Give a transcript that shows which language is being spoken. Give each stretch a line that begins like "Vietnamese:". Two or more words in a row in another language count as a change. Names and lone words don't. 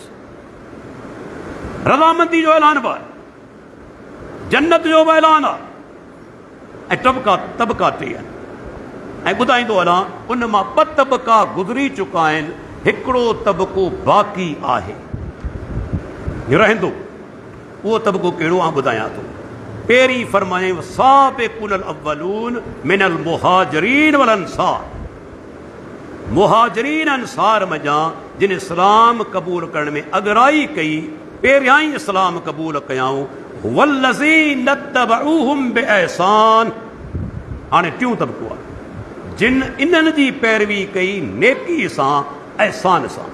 Sindhi: रज़ामंदी जो ऐलान बि आहे, जन्नत जो बि ऐलान आहे, ऐं तबक़ा 3 आहिनि। ऐं ॿुधाईंदो हलां, उन मां 2 तबक़ा गुज़री चुका आहिनि, हिकिड़ो तबक़ो बाक़ी आहे, रहंदो। उहो तबक़ो कहिड़ो आहे ॿुधायां थो। पहिरीं फरमाए
Arabic: والسابقون الأولون من المهاجرين والأنصار.
Sindhi: मुहाजिरीन अंसार मज़ा जिन इस्लाम क़बूल करण में अगराई कई, पहिरियां ई इस्लाम क़बूल कयाऊं,
Arabic: والذين اتبعوهم بإحسان.
Sindhi: हाणे 3 तबक़ो आहे, जिन इन्हनि जी पैरवी कई नेकी सां, एहसान सां।